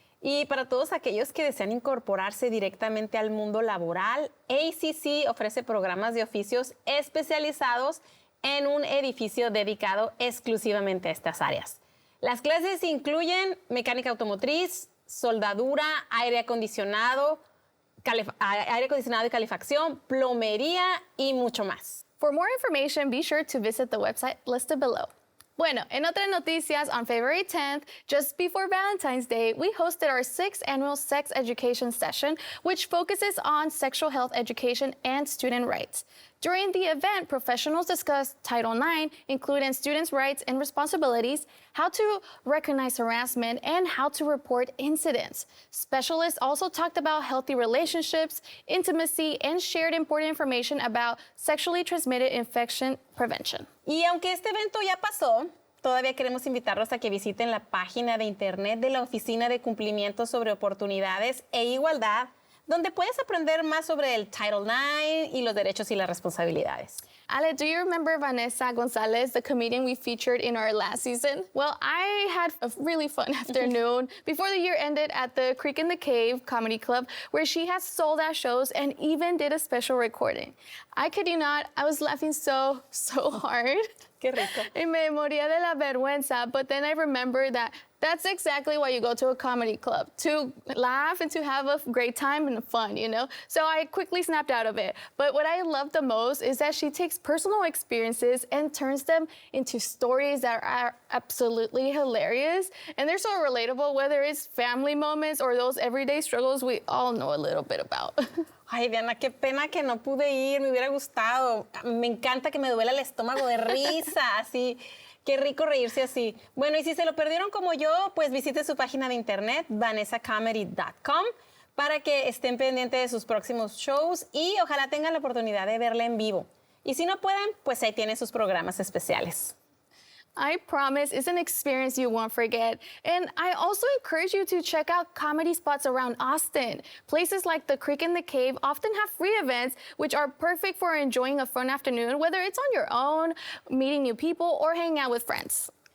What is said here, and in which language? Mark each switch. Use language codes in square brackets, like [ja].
[es] Y para todos aquellos que desean incorporarse directamente al mundo laboral, ACC ofrece programas de oficios especializados en un edificio dedicado exclusivamente a estas áreas. Las clases incluyen mecánica automotriz, soldadura, aire acondicionado y calefacción, plomería y mucho más. [en] For more information, be sure to visit the website listed below. [es] Bueno, en otras noticias, [en] on February 10th, just before Valentine's Day, we hosted our 6th annual sex education session, which focuses on sexual health education and student rights. During the event, professionals discussed Title IX, including students' rights and responsibilities, how to recognize harassment, and how to report incidents. Specialists also talked about healthy relationships, intimacy, and shared important information about sexually transmitted infection prevention. [es] Y aunque este evento ya pasó, todavía queremos invitarlos a que visiten la página de internet de la Oficina de Cumplimiento sobre Oportunidades e Igualdad, donde puedes aprender más sobre el Title IX y los derechos y las responsabilidades. [en] Ale, do you remember Vanessa Gonzalez, the comedian we featured in our last season? Well, I had a really fun afternoon before the year ended at the Creek in the Cave Comedy Club, where she has sold out shows and even did a special recording. I kid you not, I was laughing so hard. [es] Qué rico. Y me moría de la vergüenza, [en] but then I remembered that that's exactly why you go to a comedy club, to laugh and to have a great time and fun, you know? So I quickly snapped out of it. But what I love the most is that she takes personal experiences and turns them into stories that are absolutely hilarious. And they're so relatable, whether it's family moments or those everyday struggles we all know a little bit about. [es] Ay, Diana, qué pena que no pude ir, me hubiera gustado. Me encanta que me duela el estómago de risa, así. Qué rico reírse así. Bueno, y si se lo perdieron como yo, pues visite su página de internet, vanessacomedy.com, para que estén pendientes de sus próximos shows y ojalá tengan la oportunidad de verla en vivo. Y si no pueden, pues ahí tienen sus programas especiales. [en] I promise it's an experience you won't forget. And I also encourage you to check out comedy spots around Austin. Places like the Creek and the Cave often have free events, which are perfect for enjoying a fun afternoon, whether it's on your own, meeting new people, or hanging out with friends.